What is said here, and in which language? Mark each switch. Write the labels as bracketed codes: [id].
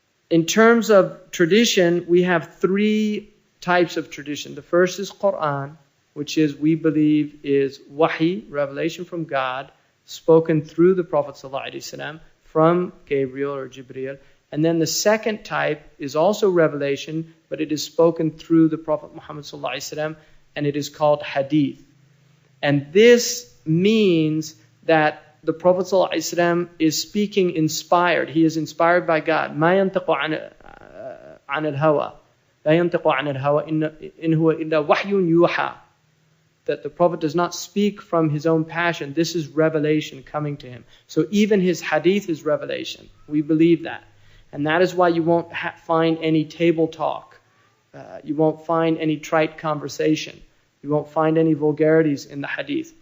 [en] In terms of tradition, we have three types of tradition. The first is Qur'an, which is, we believe, is wahi, revelation from God, spoken through the Prophet ﷺ from Gabriel or Jibreel. And then the second type is also revelation, but it is spoken through the Prophet Muhammad ﷺ, and it is called hadith. And this means that the Prophet ﷺ is speaking inspired. He is inspired by God. [ar] ما ينطق عن الهوى لا ينطق عن الهوى إن هو إلا وحي يوحى. [en] That the Prophet does not speak from his own passion. This is revelation coming to him. So even his hadith is revelation. We believe that. And that is why you won't find any table talk. You won't find any trite conversation. You won't find any vulgarities in the hadith.